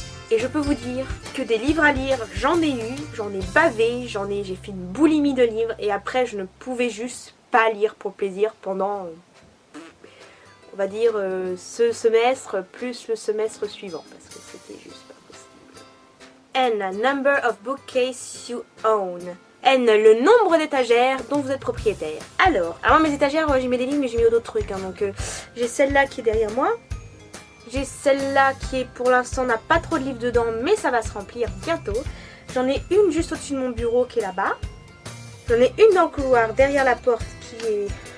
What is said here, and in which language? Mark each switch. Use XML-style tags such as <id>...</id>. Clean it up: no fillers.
<fr>Et je peux vous dire que des livres à lire, j'en ai eu, j'en ai bavé, j'ai fait une boulimie de livres et après je ne pouvais juste pas lire pour plaisir pendant, on va dire, ce semestre plus le semestre suivant parce que c'était juste pas possible. N.</fr> <en>Number of bookcases you own. N.</en> <fr>Le nombre d'étagères dont vous êtes propriétaire. Alors mes étagères, j'y mets des livres mais j'ai mis d'autres trucs, hein, donc j'ai celle-là qui est derrière moi. J'ai celle-là qui est pour l'instant n'a pas trop de livres dedans mais ça va se remplir bientôt. J'en ai une juste au-dessus de mon bureau qui est là-bas. J'en ai une dans le couloir derrière la porte qui est...</fr>